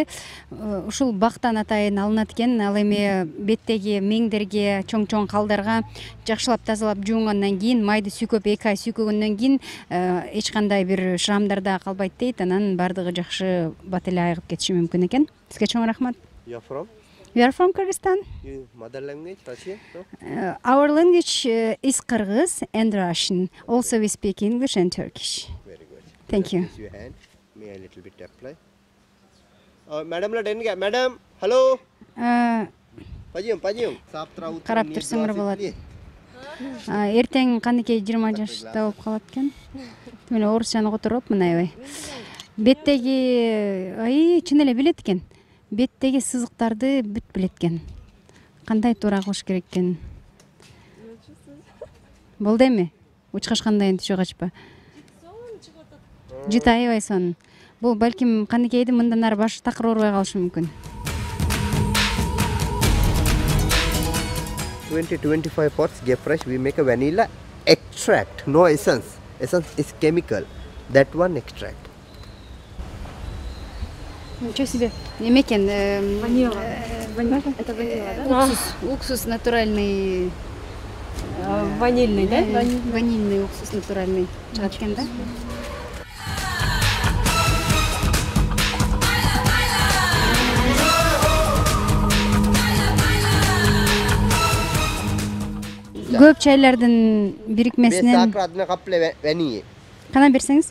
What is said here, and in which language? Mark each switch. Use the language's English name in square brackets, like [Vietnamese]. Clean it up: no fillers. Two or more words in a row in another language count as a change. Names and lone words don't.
[Kyrgyz] Ушул бактан атайын алынат экен. Ал эми беттеги меңдерге, чоң-чоң калдарга жакшылап тазалап жуунгандан кийин, майды сүйкөп 2 ай сүйкөгөндөн кийин эч кандай бир шрамдар да калбайт дейт. Анан бардыгы жакшы бат эле айыгып кетиши мүмкүн экен. Сизге чоң рахмат. [English] We are from Kyrgyzstan. Mother language, Russian? Our language is Kyrgyz and Russian. Also we speak English and Turkish. Very good. Thank you. Your hand. May I a little bit apply? Madam, madam, hello. [Russian] Пойдем. [Kyrgyz] Карап турсаңар болот. Эртең канекей 20 жашта болуп калат экен. Мен орусчаны которуп мына аябай. Беттеги чын эле билет экен. Беттеги сызыктарды бүт билет экен. Кандай туура кылыш керек экен. Болду эми? Учкашкандай түшө качпа. Жыт аябай сонун. Бул балким канекейди мындан ары башы такыр оорубай калышы мүмкүн. [English] 20-25 pots get fresh. We make a vanilla extract, no essence. Essence is chemical. That one extract. [Russian] Ничего себе. [Kyrgyz] Неме экен? Ванила. [Russian] Это ванила, да? Уксус натуральный. Ванильный, да? Ванильный уксус натуральный. [Kyrgyz] Чыгат экен, да? Көп чайлардын бирикмесинен кана берсеңиз?